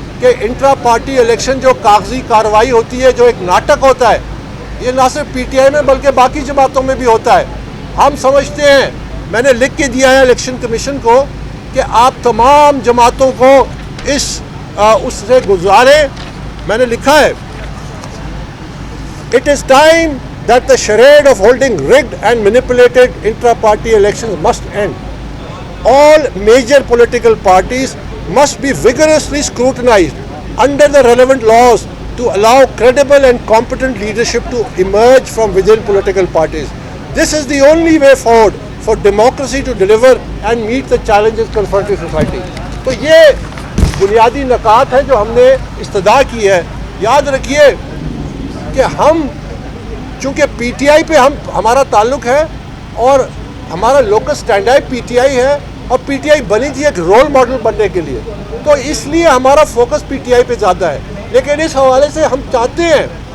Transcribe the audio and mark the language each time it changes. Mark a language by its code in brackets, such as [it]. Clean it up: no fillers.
[ur] کہ intra party election جو کاغذی کارروائی ہوتی ہے، جو ایک ناٹک ہوتا ہے، یہ نہ صرف پی ٹی آئی میں بلکہ باقی جماعتوں میں بھی ہوتا ہے۔ ہم سمجھتے ہیں، میں نے لکھ کے دیا ہے الیکشن کمیشن کو کہ آپ تمام جماعتوں کو اس سے گزاریں۔ میں نے لکھا ہے [en] It is time that the charade of holding rigged and manipulated intra-party elections must end. All major political parties must be vigorously scrutinized under the relevant laws to allow credible and competent leadership to emerge from within political parties. This is the only way forward for democracy to deliver and meet the challenges confronting society. [ur] تو یہ بنیادی نکات ہے جو ہم نے استدعا کی ہے۔ یاد رکھیے کہ ہم چونکہ پی ٹی آئی پہ ہمارا تعلق ہے اور ہمارا لوکل سٹینڈ ہے پی ٹی آئی ہے، اور پی ٹی آئی بنی تھی ایک رول ماڈل بننے کے لیے، تو اس لیے ہمارا فوکس پی ٹی آئی پہ زیادہ ہے۔ لیکن اس حوالے سے ہم چاہتے ہیں،